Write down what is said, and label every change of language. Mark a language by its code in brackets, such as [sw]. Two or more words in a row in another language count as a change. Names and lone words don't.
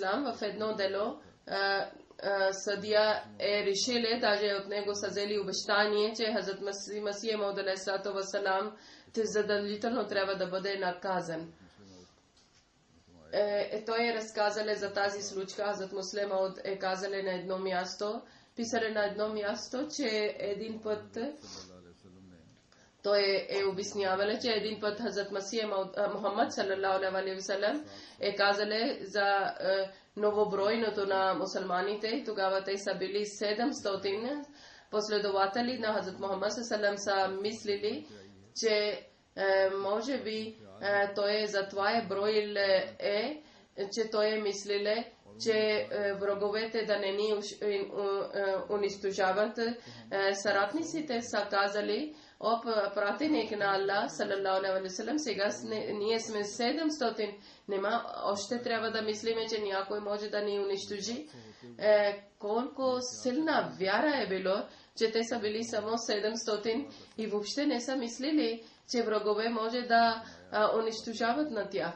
[bg] В едно дело съдия е решили, даже от него са взели обещание, че Хазрат Масих Мауд алейхиссалам задължително трябва да бъде наказан. Той е разказал за тази случка. Хазрат Муслим Мауд е казал на едно място, писали на едно място, че един път той е обяснявал, че един път Хазрат Масих Мауд Мухаммад [ar] صلى الله عليه وسلم [bg] е казал за новобройното на мусулманите. Тогава те са били 700 последователи на Хазрат Мухаммад саллаллаху са мислили, че може би той затова е броил че той е мислил, че враговете да не ни унищожават. Съратниците са казали, пратеник на Аллах [ar] صلى الله عليه وسلم, [bg] сега ние сме 700, нема още трябва да мислиме, че някой може да ни унищожи. Колко силна вяра е било, че те са били само 700 и въобще не са мислили, че врагове може да унищожават на тях.